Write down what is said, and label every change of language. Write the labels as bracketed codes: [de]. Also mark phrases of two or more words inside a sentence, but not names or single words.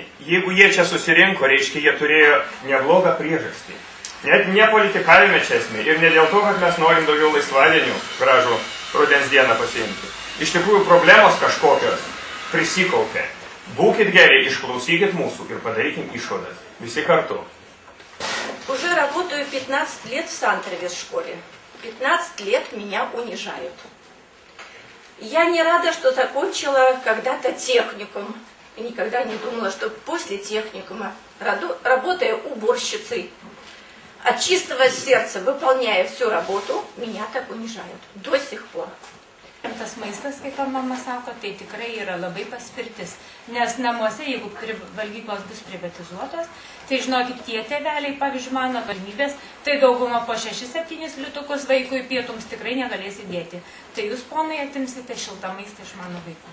[lt] Jeigu jie čia susirinko, reiškia, jie turėjo neblogą priežastį. Net ne politikavime čia esmė ir ne dėl to, kad mes norim daugiau laisvadienių gražų rudens dieną pasiimti. Iš tikrųjų, problemos kažkokios prisikaupė. Būkit geri, išklausykit mūsų ir padarykim išvadas. Visi карtu. [ru] Уже работаю 15 лет в Сантрове школе. 15 лет меня унижают. Я не рада, что закончила когда-то техникум. И никогда не думала, что после техникума, работая уборщицей, от чистого сердца, выполняя всю работу, меня так унижают. До сих пор. [lt] Tas maistas, kaip mama sako, tai tikrai yra labai paspirtis. Nes namuose, jeigu valgyklos bus privatizuotos, tai žinokit, tie tėveliai, pavyzdžiui, mano galimybės, tai dauguma po 6-7 liutukus vaikui pietums tikrai negalės įdėti. Tai jūs, ponai, atimsite šiltą maistą iš mano vaikų.